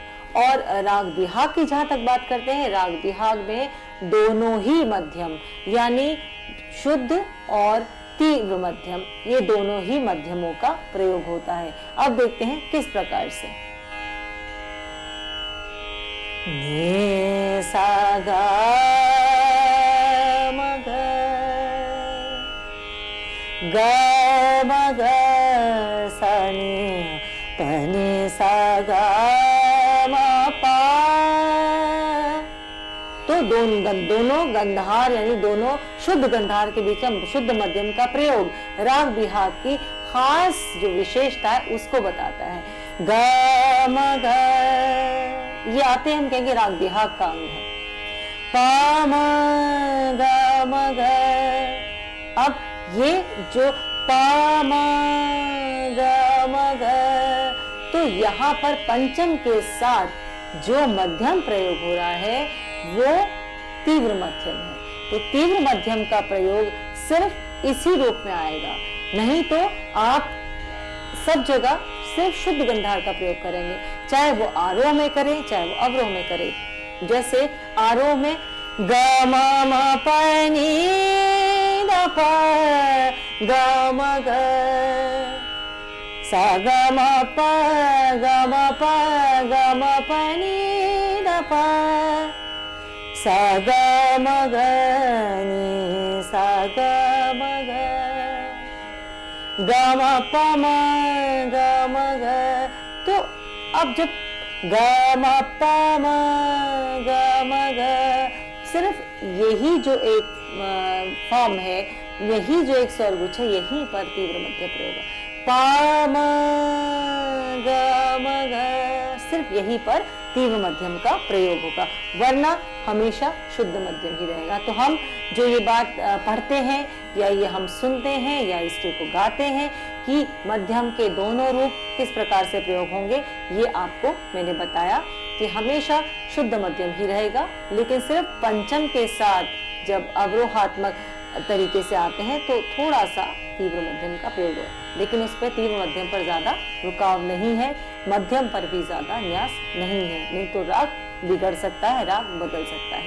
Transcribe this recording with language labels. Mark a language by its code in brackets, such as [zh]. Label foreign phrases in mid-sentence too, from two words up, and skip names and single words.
[hi] और राग बिहाग की जहां तक बात करते हैं, राग बिहाग में दोनों ही मध्यम यानी शुद्ध और तीव्र मध्यम, ये दोनों ही मध्यमों का प्रयोग होता है। अब देखते हैं किस प्रकार से। नि सा ग म ग ग म ग सा नि प नि सा ग म प। तो दोनों गंधार यानी दोनों शुद्ध गंधार के बीच में शुद्ध मध्यम का प्रयोग राग बिहाग की खास जो विशेषता है उसको बताता है। ग म ग, ये आते हम कहेंगे राग बिहाग का अंग है। पा म ग म ग, अब ये जो पा म ग म ग, तो यहाँ पर पंचम के साथ जो मध्यम प्रयोग हो रहा है वो तीव्र मध्यम है। तो तीव्र मध्यम का प्रयोग सिर्फ इसी रूप में आएगा, नहीं तो आप सब जगह सिर्फ शुद्ध गंधार का प्रयोग करेंगे, चाहे वो आरोह में करें चाहे वो अवरोह में करें। जैसे आरोह में ग म म प नी द प ग म ग, सा ग म प ग म प ग म प नी द प, सा ग म ग नी सा ग म ग, ग म प म ग म ग। तो अब जब ग म प म ग म ग, सिर्फ यही जो एक फॉर्म है, यही जो एक स्वरगुच्छ है, यही पर तीव्र मध्य प्रयोग है। पा म ग म ग, सिर्फ यही पर तीव्र मध्यम का प्रयोग होगा, वरना हमेशा शुद्ध मध्यम ही रहेगा। तो हम जो ये बात पढ़ते हैं या ये हम सुनते हैं या इसके को गाते हैं कि मध्यम के दोनों रूप किस प्रकार से प्रयोग होंगे, ये आपको मैंने बताया कि हमेशा शुद्ध मध्यम ही रहेगा, लेकिन सिर्फ पंचम के साथ जब अवरोहात्मक तरीके से आते हैं तो थोड़ा सा तीव्र मध्यम का प्रयोग हो, लेकिन उस पर तीव्र मध्यम पर ज्यादा रुकाव नहीं है, मध्यम पर भी ज्यादा न्यास नहीं है, नहीं तो राग बिगड़ सकता है, राग बदल सकता है।